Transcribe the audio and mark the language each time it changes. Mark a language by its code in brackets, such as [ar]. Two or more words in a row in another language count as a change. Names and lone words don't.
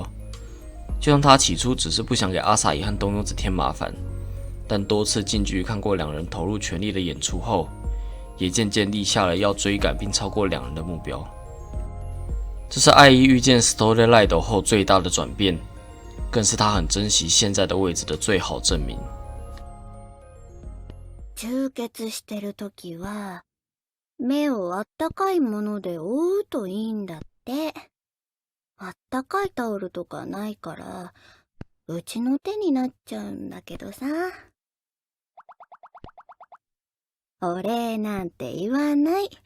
[zh] 就像他起初只是不想给阿萨伊和东庸子添麻烦，但多次近距离看过两人投入全力的演出后，也渐渐立下了要追赶并超过两人的目标。这是爱一遇见 Story Light 后最大的转变，更是他很珍惜现在的位置的最好证明。 [ja] 充血してる時は目をあったかいもので覆うといいんだって。あったかいタオルとかないから、うちの手になっちゃうんだけどさ。お礼なんて言わない。